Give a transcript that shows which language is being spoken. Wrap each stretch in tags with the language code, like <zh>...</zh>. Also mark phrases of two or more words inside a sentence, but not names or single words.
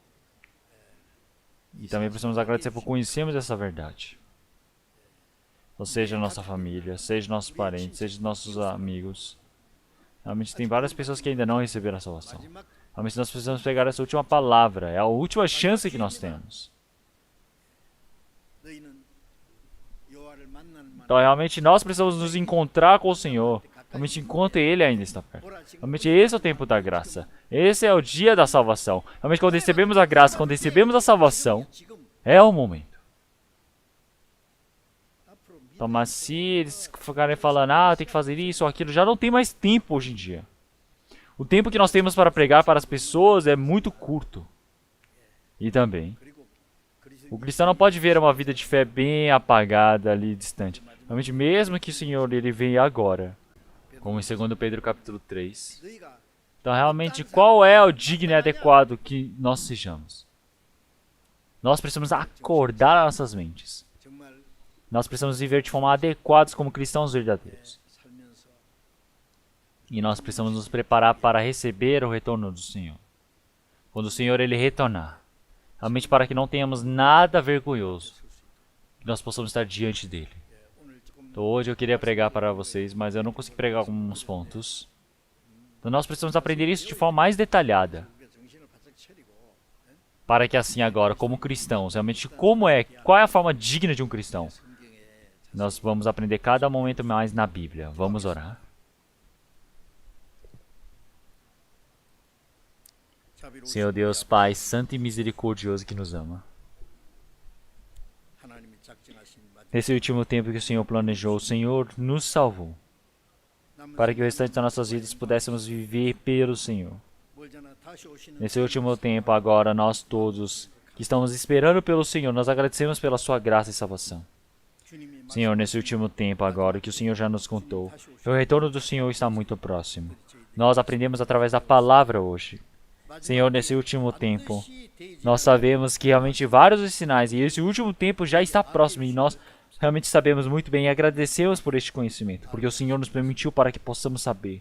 <pt>E também precisamos agradecer por conhecermos essa verdade. Ou seja, nossa família, seja nossos parentes, seja nossos amigos. Realmente tem várias pessoas que ainda não receberam a salvação.</pt> <ko>마지막</ko> <pt>Realmente nós precisamos pegar essa última palavra, é a última chance que nós temos.</pt> <ko>너희는 여호와를 만나는 만</ko> <pt>Então realmente nós precisamos nos encontrar com o Senhor. Realmente enquanto Ele ainda está perto. Realmente esse é o tempo da graça. Esse é o dia da salvação. Realmente quando recebemos a graça, quando recebemos a salvação,</pt> <ko>지금</ko> <pt>é o momento.</pt> <ko>앞으로 미</ko> <pt>Então, mas se eles ficarem falando, tem que fazer isso ou aquilo, já não tem mais tempo hoje em dia. O tempo que nós temos para pregar para as pessoas é muito curto. E também,</pt> <ko>그리고 그리스도</ko> <pt>o cristão não pode ver uma vida de fé bem apagada ali, distante. Realmente, mesmo que o Senhor ele venha agora, como em 2 Pedro capítulo 3.</pt> <ko>너희가</ko> <pt>Então, realmente, qual é o digno e adequado que nós sejamos? Nós precisamos acordar nossas mentes.</pt> <ko>정말</ko> <pt>Nós precisamos viver de forma adequada como cristãos verdadeiros.</pt> <ko>살면서</ko> <pt>E nós precisamos nos preparar para receber o retorno do Senhor. Quando o Senhor ele retornar. Realmente para que não tenhamos nada vergonhoso. Que nós possamos estar diante dele.</pt> <ko>오늘 조금</ko> <pt>Então, hoje eu queria pregar para vocês, mas eu não consegui pregar alguns pontos. Então nós precisamos aprender isso de forma mais detalhada.</pt> <ko>우리가 정신을 바짝 차리고</ko> <pt>Para que assim agora, como cristãos, realmente qual é a forma digna de um cristão?</pt> <ko>성경에</ko> <pt>Nós vamos aprender cada momento mais na Bíblia. Vamos orar.</pt> <ko>자비로우신</ko> <pt>Senhor Deus Pai, santo e misericordioso que nos ama.</pt> <ko>하나님이 작정하신 마지막</ko> <pt>Nesse último tempo que o Senhor planejou, o Senhor nos salvou.</pt> <ko>남은</ko> <pt>Para que o restante das nossas vidas pudéssemos viver pelo Senhor.</pt> <ko>멀잖아 다시 오시는</ko> <pt>Nesse último tempo agora, nós todos que estamos esperando pelo Senhor, nós agradecemos pela sua graça e salvação.</pt> <ko>주님이</ko> <pt>Senhor, nesse último tempo agora que o Senhor já nos contou, o retorno do Senhor está muito próximo. Nós aprendemos através da palavra hoje. Senhor, nesse último tempo, nós sabemos que realmente vários os sinais, e esse último tempo já está próximo, e nós realmente sabemos muito bem e agradecemos por este conhecimento, porque o Senhor nos permitiu para que possamos saber.</pt>